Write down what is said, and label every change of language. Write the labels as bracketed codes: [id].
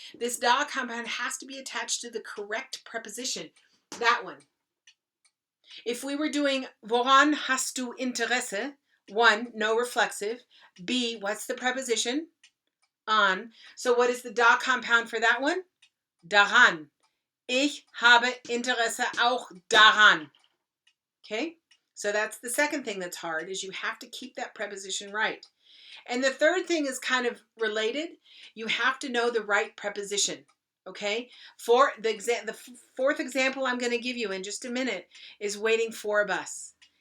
[en] This da compound has to be attached to the correct preposition. That one. If we were doing [de] woran hast du Interesse? [en] 1, no reflexive. B, what's the preposition? On. So what is the da compound for that one? [de] Daran. Ich habe Interesse auch daran. [en] Okay? So that's the second thing that's hard, is you have to keep that preposition right. And the third thing is kind of related. You have to know the right preposition. Okay? For the fourth example I'm going to give you in just a minute is waiting for a bus.